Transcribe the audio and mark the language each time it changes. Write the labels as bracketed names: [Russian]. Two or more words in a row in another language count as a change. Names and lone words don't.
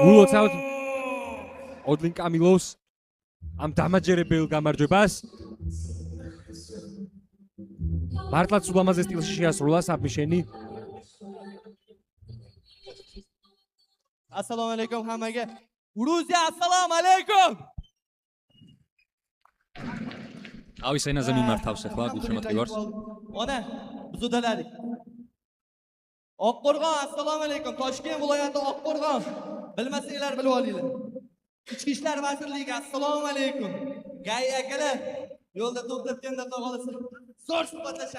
[Georgian] გულოცავთ ოდლინ კამილოვს ამ დამაჯერებელ გამარჯვებას. მართლაც ულამაზეს სტილში შეასრულა საბმიშენი. [Uzbek] Assalomu alaykum hammaga. Gruziya, assalomu alaykum. [Georgian] ავის ენაზე მიმართავს ახლა გულშემატკივარს. [Uzbek] Ona buzudalari. Oqqo'rg'on, assalomu alaykum. Toshkent viloyati Oqqo'rg'on. Bilmasanglar bilib olinglar. Ichki ishlar vazirligi, assalomu alaykum. Gay akalar, yo'lda to'xtatganda qolsa, zo'r suhbatlashamiz.